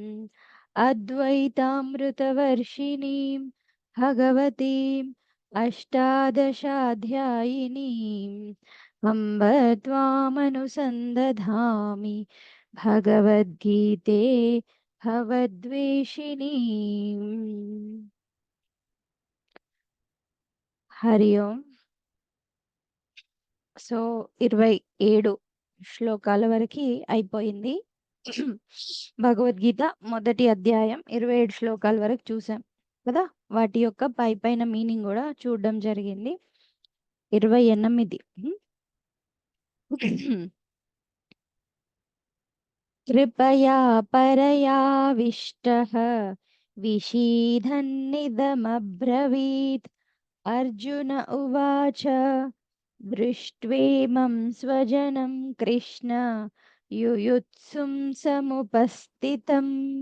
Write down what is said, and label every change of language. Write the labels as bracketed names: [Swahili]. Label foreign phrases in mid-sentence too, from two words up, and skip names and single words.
[Sanskrit] अद्वैतामृतवर्षिणीं भगवतीम् अष्टादशाध्यायिनीम् अम्ब त्वामनुसन्दधामि भगवद्गीते भवद्वेषिणी। हरि ओम। [Telugu] సో 27 శ్లోకాల వరకు అయిపోయింది. భగవద్గీత మొదటి అధ్యాయం 27 శ్లోకాల వరకు చూసాం కదా. వాటి యొక్క పైన మీనింగ్ కూడా చూడడం జరిగింది. [Sanskrit] 28 कृपया परयाविष्टः विषीदन्निदमब्रवीत्। अर्जुन उवाच दृष्ट्वेमं स्वजनं कृष्ण युयुत्सुं समुपस्थितम्।